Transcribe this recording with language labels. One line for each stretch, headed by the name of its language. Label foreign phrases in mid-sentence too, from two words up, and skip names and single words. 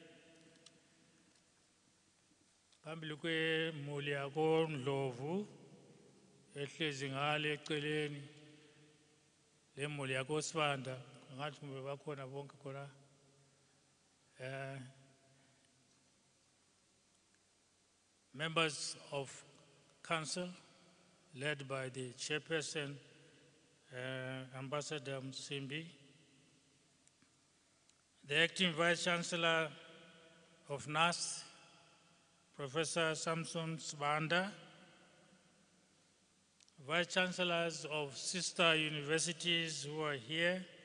North Ndebele: phambili kwemuli yako Ndlovu ehlezi ngale eceleni lemuli yako Sibanda ngathi kumbe bakhona bonke khona
English: members of council led by the chairperson Ambassador Msimbi, the acting Vice Chancellor of NAS, Professor Samson Sibanda, Vice Chancellors of sister universities who are here.